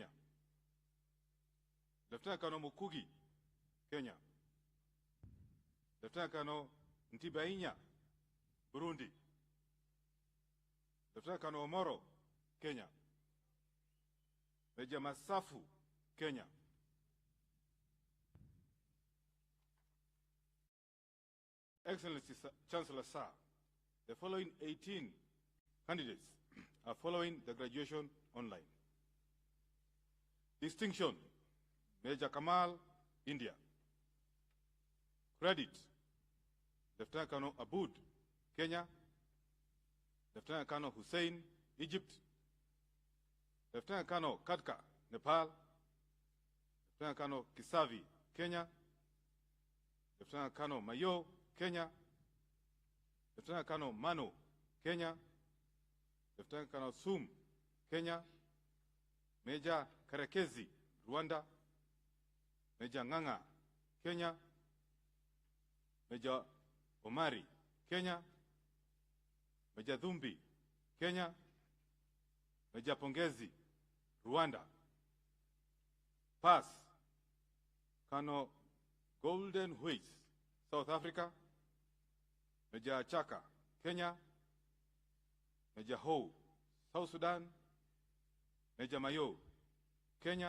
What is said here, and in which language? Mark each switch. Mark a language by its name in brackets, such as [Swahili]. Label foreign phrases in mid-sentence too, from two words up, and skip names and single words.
[English] Lieutenant Colonel Mukugi, Kenya. Lieutenant Colonel Ntibainya, Burundi. Lieutenant Colonel Omoro, Kenya. Major Masafu, Kenya. Excellency Chancellor Sir, the following 18 candidates are following the graduation online. Distinction, Major Kamal, India. Credit, Lieutenant Colonel Aboud, Kenya. Lieutenant Colonel Hussein, Egypt. Lieutenant Colonel Kadka, Nepal. Lieutenant Colonel Kisavi, Kenya. Lieutenant Colonel Mayo, Kenya. Lieutenant Colonel Mano, Kenya. Lieutenant Colonel Sum, Kenya. Major Karekezi, Rwanda. Major Nganga, Kenya. Major Omari, Kenya. Major Dhumbi, Kenya. Major Pongezi, Rwanda. Pass, Colonel Golden Huis, South Africa. Major Chaka, Kenya. Major Ho, South Sudan. Major Mayo, Kenya.